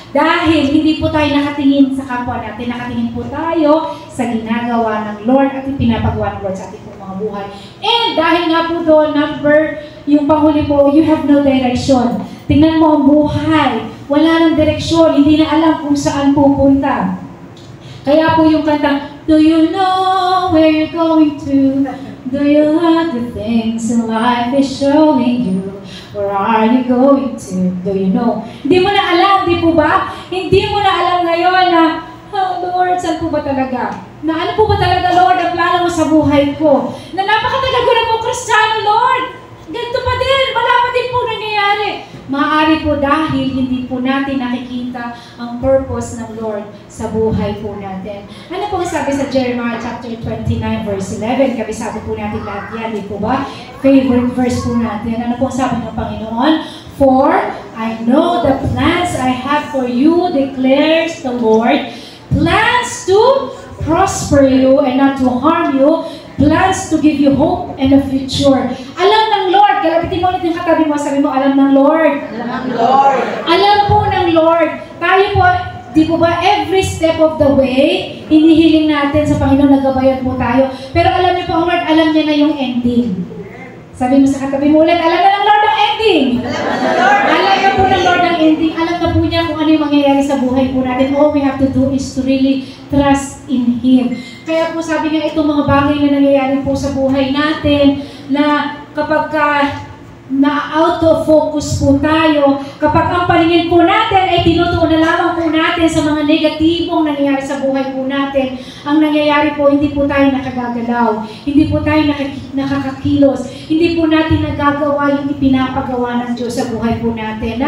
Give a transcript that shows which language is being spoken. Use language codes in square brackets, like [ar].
[tl] Dahil hindi po tayo nakatingin sa kapwa natin, nakatingin po tayo sa ginagawa ng Lord at pinapagawa ng Lord sa ating mga buhay. And dahil nga po doon, yung panghuli po, [en] you have no direction. [tl] Tingnan mo ang buhay. wala ng direksyon, hindi na alam kung saan pupunta. Kaya po yung kanta, [en] do you know where you're going to? Do you like the things in life is showing you? Where are you going to? Do you know? [tl] Hindi mo na alam, di po ba? Hindi mo na alam ngayon na, oh Lord, saan po ba talaga? Na ano po ba talaga, Lord, ang plano mo sa buhay ko? Na napakatagal ko na po Kristiyano, Lord. Ganito pa din, wala pa din po nangyayari. Maaari po dahil hindi po natin nakikita ang purpose ng Lord sa buhay po natin. Ano po sabi sa Jeremiah chapter 29 verse 11? Kabisado po natin lahat yan, di po ba? Favorite verse po natin. Ano po sabi ng Panginoon? [en] For I know the plans I have for you, declares the Lord. Plans to prosper you and not to harm you. Plans to give you hope and a future. [tl] Alam ng Lord. Kalabitin mo ulit yung katabi mo. Sabi mo, alam ng Lord. Alam ng Lord. Alam po ng Lord. Tayo po, di po ba, [en] every step of the way, [tl] inihiling natin sa Panginoon, nagabayan po tayo. Pero alam niyo po, ang Lord, alam niya na yung ending. Sabi mo sa katabi mo ulit, alam na ng Lord ang ending. Alam na po ng Lord ang ending. Alam na po niya kung ano yung mangyayari sa buhay po natin. [en] All we have to do is to really trust in Him. [tl] Kaya po sabi nga itong mga bagay na nangyayari po sa buhay natin, na kapag na-out of focus po tayo, kapag ang paningin po natin ay tinutuon na lamang po natin sa mga negatibong nangyayari sa buhay po natin, ang nangyayari po, hindi po tayo nakagagalaw, hindi po tayo nakakakilos, hindi po natin nagagawa yung ipinapagawa ng Diyos sa buhay po natin.